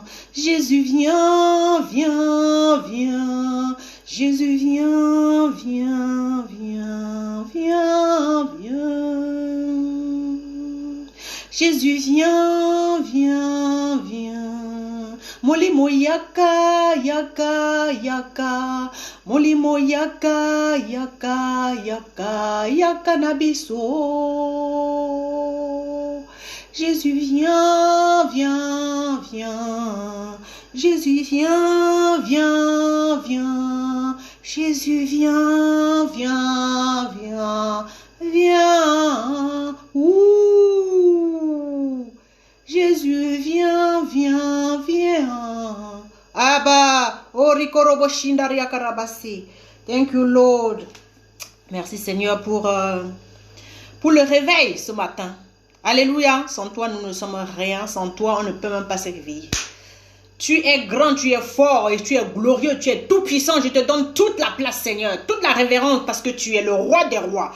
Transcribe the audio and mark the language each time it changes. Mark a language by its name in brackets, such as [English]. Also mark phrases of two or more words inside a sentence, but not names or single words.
[French] Jésus viens, viens, viens. Jésus viens, viens, viens, viens, viens. Jésus viens, viens, viens. [Lingala] Molimo yaka, yaka, yaka. Molimo yaka, yaka, yaka, yaka nabiso. [French] Jésus viens, viens, viens. Jésus viens, viens, viens. Jésus viens, viens, viens, viens. Ouh. Jésus viens, viens, viens. Abba, orikorobo shindaria karabasi. [English] Thank you Lord. [French] Merci Seigneur pour le réveil ce matin. Alléluia. Sans toi nous ne sommes rien. Sans toi on ne peut même pas servir. Tu es grand, tu es fort et tu es glorieux, tu es tout puissant. Je te donne toute la place Seigneur, toute la révérence parce que tu es le roi des rois.